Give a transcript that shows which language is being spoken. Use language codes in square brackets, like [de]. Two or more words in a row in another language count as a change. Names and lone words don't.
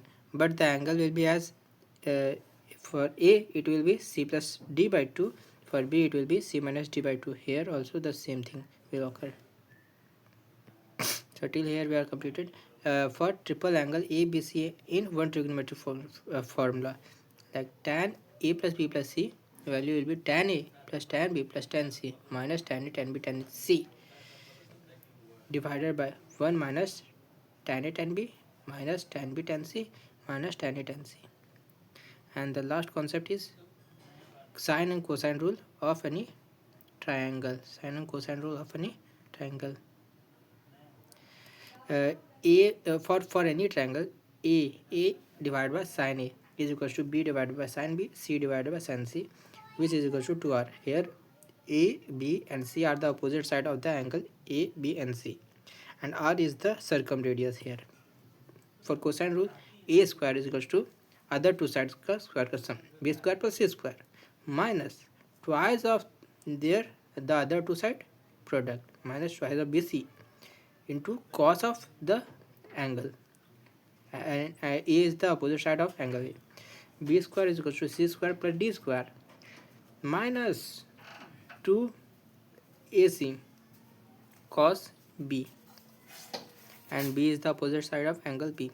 [en] But the angle will be as uh, for a it will be c plus d by 2, for b it will be c minus d by 2. Here also the same thing will occur. So till here we are completed. For triple angle ABC in one trigonometric formula, like tan A plus B plus C, value will be tan A plus tan B plus tan C minus tan A tan B tan C, divided by 1 minus tan A tan B minus tan B tan C minus tan A tan C. And the last concept is sine and cosine rule of any triangle. Sine and cosine rule of any triangle. For any triangle, a divided by sin a is equals to b divided by sin b, c divided by sin c, which is equals to 2r. Here a, b and c are the opposite side of the angle a, b and c, and r is the circumradius here. For cosine rule, a square is equals to other two sides का square का sum, b square plus c square minus twice of the other two side product minus twice of bc into cos of the angle, and a is the opposite side of angle a. B square is equal to c square plus d square minus 2 ac cos b, and b is the opposite side of angle b.